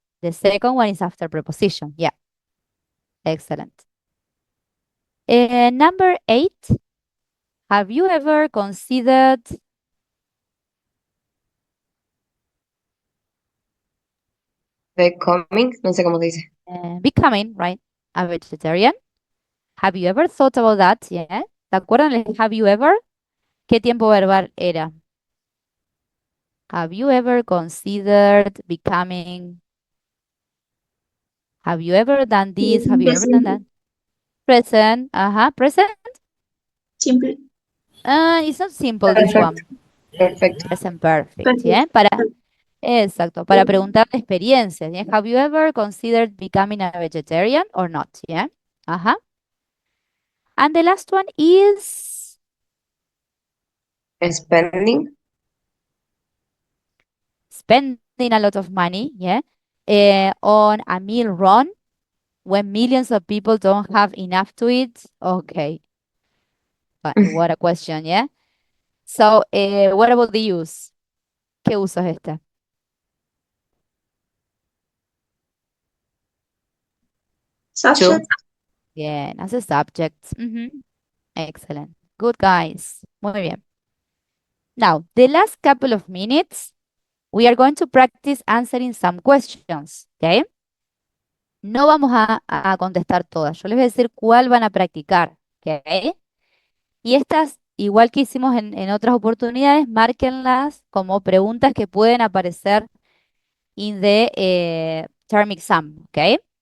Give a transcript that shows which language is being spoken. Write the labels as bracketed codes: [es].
[en] The second one is after preposition. Yeah. Excellent. Number 8. Have you ever considered [es] Becoming, no sé cómo se dice. [en] becoming, right, a vegetarian? Have you ever thought about that? Yeah. [es] ¿Te acuerdan el [en] have you ever? [es] ¿Qué tiempo verbal era? [en] Have you ever considered becoming? Have you ever done this? Have you ever done that? Present. Present. Simple. It's not simple, this Perfect. one. Perfect. Present perfect, Perfect. yeah. [es] Exacto, para preguntar de experiencias, yeah. [en] Have you ever considered becoming a vegetarian or not? Yeah. And the last one is Spending spending a lot of money, yeah, on a meal run when millions of people don't have enough to eat. Okay, but what a question, yeah. So, what about the use? [es] ¿Qué uso es este? [en] Subject. Bien, as a subject. Excellent. Good, guys. [es] Muy bien. [en] Now, the last couple of minutes, we are going to practice answering some questions, ¿ok? [es] No vamos a contestar todas. Yo les voy a decir cuál van a practicar, ¿ok? Y estas, igual que hicimos en otras oportunidades, márquenlas como preguntas que pueden aparecer [en] in the term exam, [es] ¿ok?